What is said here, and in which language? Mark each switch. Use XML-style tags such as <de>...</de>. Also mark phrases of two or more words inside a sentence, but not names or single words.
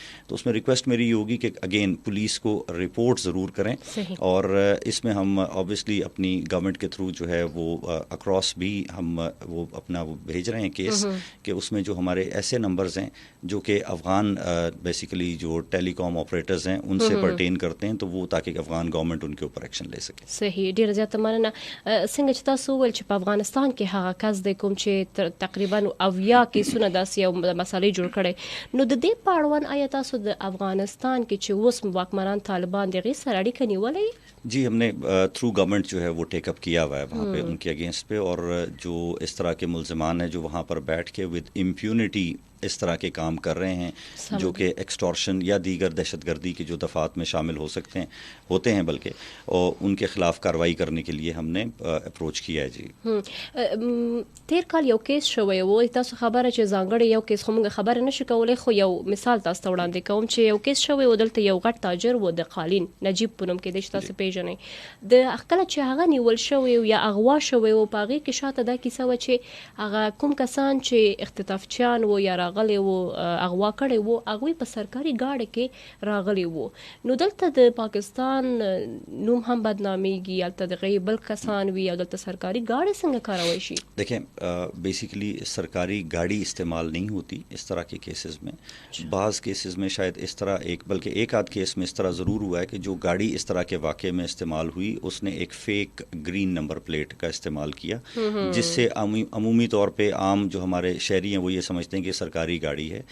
<ur>تو اس میں ریکویسٹ میری یہ ہوگی کہ اگین پولیس کو رپورٹ ضرور کریں اور اس میں ہم آبویسلی اپنی گورنمنٹ کے تھرو جو ہے وہ اکراس بھی ہم وہ اپنا وہ بھیج رہے ہیں کیس کہ اس میں جو ہمارے ایسے نمبرز ہیں جو کہ افغان بیسیکلی جو</ur> <en>telecom operators</en> <ur>ہیں ان سے پرٹین کرتے ہیں تو وہ تاکہ</ur> <en>Afghan government</en> <ur>ان کے اوپر ایکشن لے سکے. صحیح.</ur> <ps>ډیره زیاته مننه. څنګه چې تاسو وویل چې په افغانستان کې هغه کس دی کوم چې تقریبا 80 کیسونه داسې یو مسالې جوړ کړي, نو د دې په اړوند آیا تاسو د افغانستان کې چې اوس واکمنان طالبان دغه سره اړیکه نیولې؟</ps> <ur>جی ہم نے</ur> <en>through government</en> <ur>جو ہے وہ</ur> <en>take up</en> <ur>کیا ہوا ہے وہاں پہ ان کے اگینسٹ پہ, اور جو اس طرح کے ملزمان ہیں جو وہاں پر بیٹھ کے</ur> <en>with impunity</en> <ur>اس طرح کے کام کر رہے ہیں جو کہ ایکسٹورشن یا دیگر دہشت گردی کے جو دفعات میں شامل ہوتے ہیں بلکہ، اور ان کے خلاف کارروائی کرنے کے لیے ہم نے اپروچ کیا ہے. جی</ur> <ps>تیر کال یو کیس شوی و تاسو خبره چې ځانګړی یو کیس خو موږ خبره نشو کولای، خو یو مثال تاسو ته وړاندې کوم چې یو کیس شوی و دلته یو غټ تاجر و د قالین نجیب په نوم کېدای چې تاسو پیژنئ، د کله چې هغه نیول شوی یا اغوا شوی و په هغې کې شاته دا کیسه وه چې هغه کوم کسان چې اختطافچیان و یا راغلی و اغوا کړی و هغوی په سرکاري ګاډي کې راغلی و. نو دلته د پاکستان نوم هم بدنامیږي، هلته د هغې بل کسان وي او دلته سرکاري ګاډي څنګه کاروی شي؟</ps> <ur>دیکھیں بیسیکلی سرکاری گاڑی استعمال نہیں ہوتی اس طرح کے کیسز میں. بعض کیسز میں شاید اس طرح بلکہ ایک آدھ کیس میں اس طرح ضرور ہوا ہے کہ جو گاڑی اس طرح کے واقعے میں استعمال ہوئی اس نے ایک</ur> <en>fake green number plate</en> <ur>کا استعمال کیا، جس سے عمومی طور پہ عام جو ہمارے شہری ہیں وہ یہ سمجھتے ہیں کہ سرکاری گاڑی ہے.</ur>